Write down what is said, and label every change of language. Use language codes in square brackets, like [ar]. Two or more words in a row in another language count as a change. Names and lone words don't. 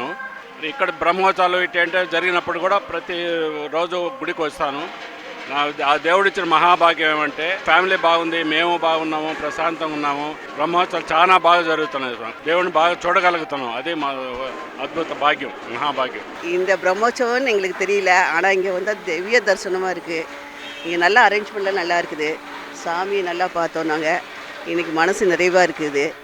[te] ఇక్కడ బ్రహ్మోత్సవాలు ఇటంటే జరిగినప్పుడు కూడా ప్రతి రోజు గుడికి వస్తాను. ఆ దేవుడిచ్చిన మహాభాగ్యం ఏమంటే ఫ్యామిలీ బాగుంది, మేము బాగున్నాము, ప్రశాంతంగా ఉన్నాము. బ్రహ్మోత్సవాలు చాలా బాగా జరుగుతున్నాయి. దేవుడిని బాగా చూడగలుగుతున్నాం. అది మా అద్భుత భాగ్యం, మహాభాగ్యం. [ta] இந்த பிரம்மோற்சவம்னு எங்களுக்கு தெரியல. ஆனால் இங்கே வந்து திவ்ய தரிசனமாக இருக்குது. இங்கே நல்லா அரேஞ்ச்மெண்ட்லாம் நல்லா இருக்குது. சாமி நல்லா பார்த்தோம் நாங்கள். இன்றைக்கி மனசு நிறைவாக இருக்குது.